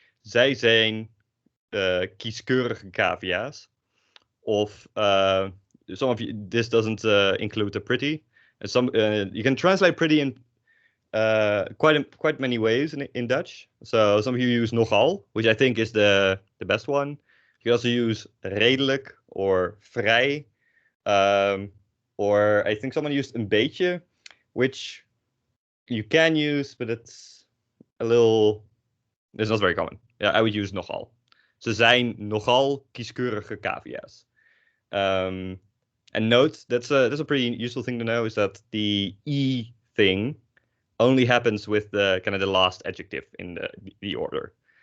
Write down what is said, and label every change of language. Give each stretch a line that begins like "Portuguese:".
Dutch: Zij zijn kieskeurige cavia's.
English: Of some of you, this doesn't include the pretty. And some you can translate pretty in quite many ways in Dutch. So some of you use nogal, which I think is the best one. You can also use redelijk or vrij. Or I think someone used een beetje, which you can use, but it's not very common. Yeah, I would use nogal.
Dutch: Ze zijn nogal kieskeurige cavia's.
English: And note, that's a pretty useful thing to know, is that the E thing only happens with the kind of the last adjective in the order.